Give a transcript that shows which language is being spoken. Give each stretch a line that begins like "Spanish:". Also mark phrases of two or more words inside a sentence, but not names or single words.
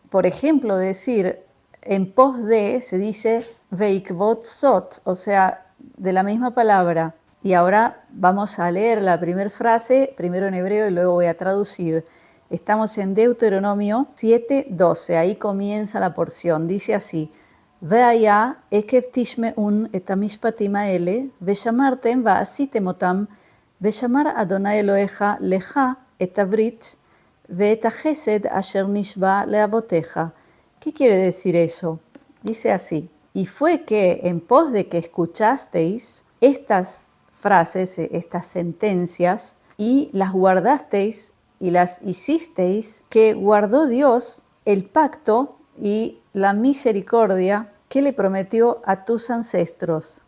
Spanish: Por ejemplo, decir en pos de se dice
Hebrew: ועקב זאת,
Spanish: o sea, de la misma palabra. Y ahora vamos a leer la primera frase, primero en hebreo y luego voy a traducir. Estamos en Deuteronomio 7:12, ahí comienza la porción, dice así:
Hebrew: והיה עקב תשמעון את המשפטים האלה ושמרתם ועשיתם אתם ושמר ה' אלהיך לך את הברית ואת החסד אשר נשבע לאבתיך.
Spanish: ¿Qué quiere decir eso? Dice así: y fue que en pos de que escuchasteis estas frases, estas sentencias, y las guardasteis y las hicisteis, que guardó Dios el pacto y la misericordia que le prometió a tus ancestros.